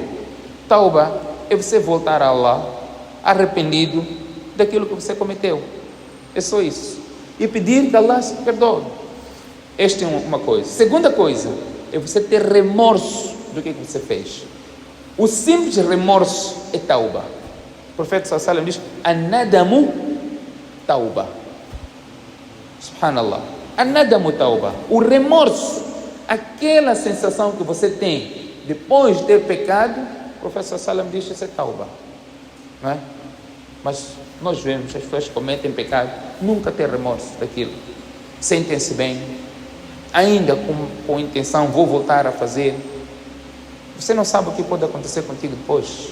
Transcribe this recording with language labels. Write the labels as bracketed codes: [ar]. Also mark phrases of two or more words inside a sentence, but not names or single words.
[pt] Tauba é você voltar a Allah arrependido daquilo que você cometeu. É só isso. E pedir que Allah se perdoe. Esta é uma coisa. Segunda coisa é você ter remorso do que você fez. O simples remorso é tauba. O profeta [ar] صلى الله عليه وسلم [pt] diz: [ar] الندم توبة. سبحان الله. الندم توبة. [pt] O remorso, aquela sensação que você tem depois de ter pecado, o profeta [ar] صلى الله عليه وسلم [pt] diz: isso é tauba. Não é? Mas nós vemos as pessoas que cometem pecado, nunca têm remorso daquilo. Sentem-se bem, ainda com a intenção, vou voltar a fazer. Você não sabe o que pode acontecer contigo depois.